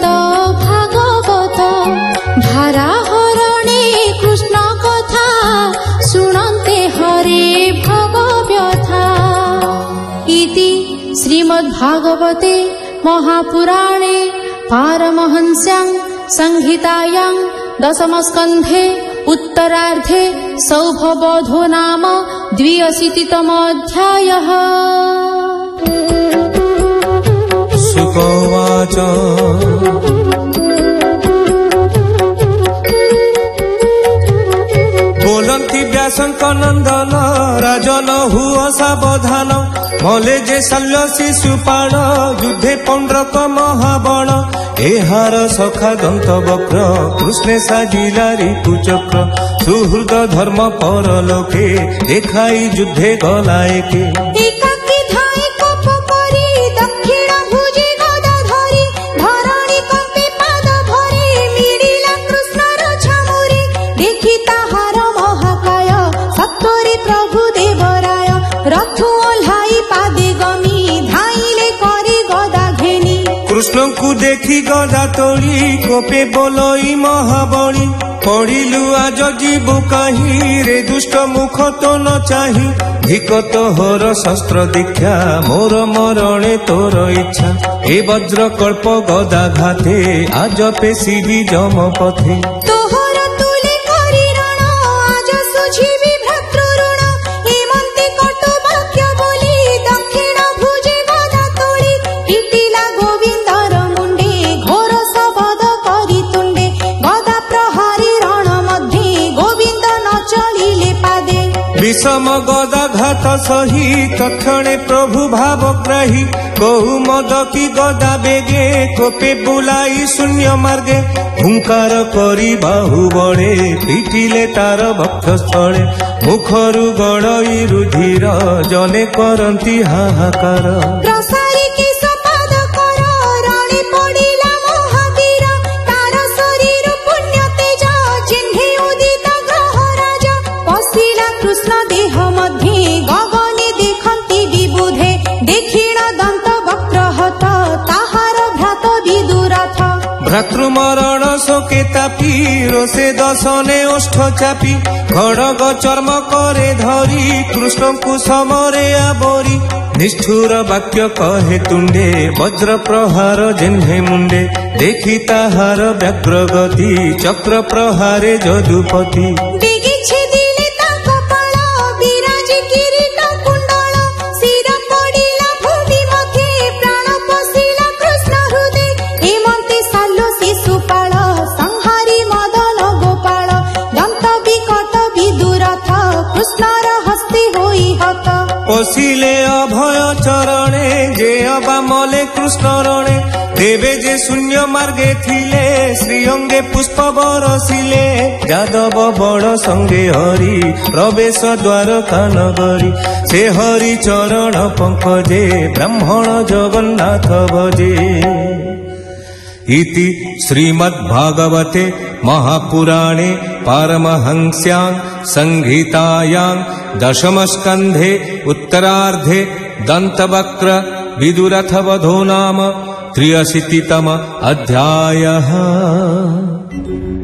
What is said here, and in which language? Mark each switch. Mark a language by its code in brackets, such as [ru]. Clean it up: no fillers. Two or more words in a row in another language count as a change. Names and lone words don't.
[or] ଭାଗବତ ଭାରା ହରଣେ କୃଷ୍ଣ କଥା ଶୁଣନ୍ତେ ହରେ ଭଗବ୍ୟଥା [sa] इति श्रीमद्भागवते महापुराणे पारमहंस्यां संहितायां दशमस्कन्धे उत्तरार्धे सौभवबोधो नाम 82तमोऽध्यायः। [or] ଶୁକୋବାଚ ବୋଲନ୍ତି ବ୍ୟାସଙ୍କ ନନ୍ଦନ ରାଜନ ହୁଅ ସାବଧାନ ମଲେ ଯେ ଶଲ୍ୟ ଶିଶୁପାଣ ଯୁଦ୍ଧେ ପୌଣ୍ଡ୍ରକ ମହାବଣ ଏହାର ସଖା ଦନ୍ତ ବକ୍ର କୃଷ୍ଣେ ସାଜିଲା ଋତୁଚକ୍ର ସୁହୃଦ ଧର୍ମ ପରଲୋକେ ଦେଖାଇ ଯୁଦ୍ଧେ ଗଲାଏ କେ ଏକାକୀ ଧାଇ କୋପ କରି ଦକ୍ଷିଣ ଭୁଜେ ଗଦା ଧରି ଧରଣୀ କମ୍ପେ ପାଦ ଭରେ ମିଳିଲା କୃଷ୍ଣର ଛାମୁରେ ଦେଖି ତାହାର ମହାକାୟ ସତ୍ୱରେ ପ୍ରଭୁ ଦେବରାୟ ରଥୁ ଓହ୍ଲାଇ ପାଦେ ଗମି ଧାଇଁଲେ କରି ଗଦା ଘେନି କୃଷ୍ଣ କୁ ଦେଖି ଗଦା ତୋଡ଼ି କୋପେ ବୋଲଇ ମହାବଣୀ ପଡ଼ିଲୁ ଆଜ ଜୀବୁ କହିଁ ରେ ଦୁଷ୍ଟ ମୁଖ ତୋ ନ ଚାହିଁ ଧିକ ତୋହର ଶସ୍ତ୍ର ଦୀକ୍ଷା ମୋର ମରଣେ ତୋର ଇଚ୍ଛା ଏ ବଜ୍ର କଳ୍ପ ଗଦା ଘାତେ ଆଜ ପେଶି ଯମ ପଥେ ତୋହର ତୁଳେ କରି ରଣ ଆଜ ସୁଝିବି ଭ୍ରାତୃଋଣ ହେମନ୍ତେ କଟୁ ବାକ୍ୟ ବୋଲି ଦକ୍ଷିଣ ଭୁଜେ ଗଦା ତୋଡ଼ି ପିଟିଲା ଗୋବିନ୍ଦର ମୁଣ୍ଡେ ଘୋର ଶବଦ କରି ତୁଣ୍ଡେ ଗଦା ପ୍ରହାରୀ ରଣ ମଧ୍ୟେ ଗୋବିନ୍ଦ ନ ଚଳିଲେ ପାଦେ ବିଷମ ଗଦା ଘାତ ସହି ତକ୍ଷଣେ ପ୍ରଭୁ ଭାବଗ୍ରାହୀ କହୁ ମଦ କି ଗଦା ବେଗେ କୋପେ ବୁଲାଇ ଶୂନ୍ୟ ମାର୍ଗେ ହୁଙ୍କାର କରି ବାହୁ ବଡ଼େ ପିଟିଲେ ତାର ବକ୍ଷସ୍ଥଳେ ମୁଖରୁ ଗଡ଼ଇ ରୁଧିର ଜନେ କରନ୍ତି ହାହାକାର ପ୍ରସାରି କେଶ ପାଦ କର ରଣେ ପଡ଼ିଲା ମହାବୀର ତାର ଶରୀର ପୁଣ୍ୟ ତେଜ ଚିହ୍ନେ ଉଦିତ ଗ୍ରହ ରାଜ ପଶିଲା କୃଷ୍ଣ ଦେହ ମଧ୍ୟେ ଗଗନେ ଦେଖନ୍ତି ବିବୁଧେ ଦକ୍ଷିଣ ଦନ୍ତ ବକ୍ର ହତ ତାହାର ଭ୍ରାତ ବିଦୂରଥ ଭ୍ରାତୃମରଣ ଶୋକେ ତାପି ରୋଷେ ଦଶନେ ଓଷ୍ଠ ଚାପି ଖଡ଼ଗ ଚର୍ମ କରେ ଧରି କୃଷ୍ଣ କୁ ସମରେ ଆବରି ନିଷ୍ଠୁର ବାକ୍ୟ କହେ ତୁଣ୍ଡେ ବଜ୍ର ପ୍ରହାର ଯେହ୍ନେ ମୁଣ୍ଡେ ଦେଖି ତାହାର ବ୍ୟାଘ୍ର ଗତି ଚକ୍ର ପ୍ରହାରେ ଯଦୁପତି ବେଗେ ଛେଦିଲେ ତା କପାଳ ବିରାଜ କିରୀଟ କୁଣ୍ଡଳ ଶିର ପଡ଼ିଲା ଭୂମି ମଧ୍ୟେ ପ୍ରାଣ ପଶିଲା କୃଷ୍ଣ ହୃଦୟ ହେମନ୍ତେ ଶାଳୋ ଶିଶୁପାଳ ସଂହାରୀ ମଦନ ଗୋପାଳ ଦନ୍ତ ବିକଟ ବିଦୂରଥ କୃଷ୍ଣର ହସ୍ତେ ହୋଇ ହତ ପଶିଲେ ଅଭୟ ଚରଣେ ଯେ ଅବାମଳେ କୃଷ୍ଣ ରଣେ ଦେବେ ଯେ ଶୂନ୍ୟ ମାର୍ଗେ ଥିଲେ ଶ୍ରୀଅଙ୍ଗେ ପୁଷ୍ପ ବରଷିଲେ ଯାଦବ ବଡ଼ ସଙ୍ଗେ ହରି ପ୍ରବେଶ ଦ୍ୱାରକା ନଗରୀ ସେ ହରି ଚରଣ ପଙ୍କଜେ ବ୍ରାହ୍ମଣ ଜଗନ୍ନାଥ ଭଜେ [sa] इति श्रीमद्भागवते महापुराणे पारमहंस्यां संहितायां दशमस्कन्धे उत्तरार्धे दन्तवक्र विदुरथवधो नाम 83तम अध्यायः।